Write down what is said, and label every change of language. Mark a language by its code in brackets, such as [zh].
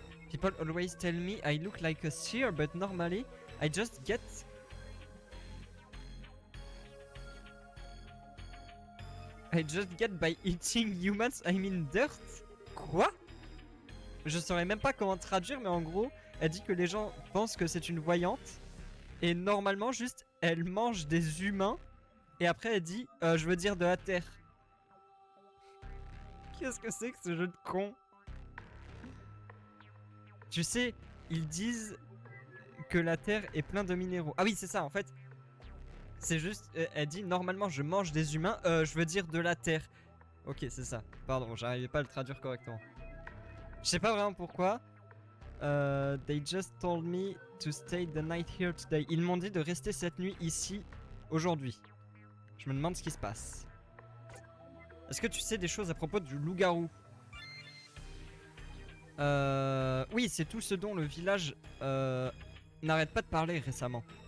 [en] People always tell me I look like a seer, but normally I just get... by eating humans, I mean dirt? [fr] Quoi? Je saurais même pas comment traduire, mais en gros, elle dit que les gens pensent que c'est une voyante. Et normalement, juste, elle mange des humains. Et après, elle dit, je veux dire de la terre. Qu'est-ce que c'est que ce jeu de con? Tu sais, ils disent que la terre est plein de minéraux. Ah oui, c'est ça, en fait. C'est juste, elle dit, normalement, je mange des humains. Je veux dire de la terre. Ok, c'est ça. Pardon, j'arrivais pas à le traduire correctement. Je sais pas vraiment pourquoi. [en] They just told me to stay the night here today. [fr] Ils m'ont dit de rester cette nuit ici aujourd'hui. Je me demande ce qui se passe. Est-ce que tu sais des choses à propos du loup-garou? Oui, c'est tout ce dont le village n'arrête pas de parler récemment.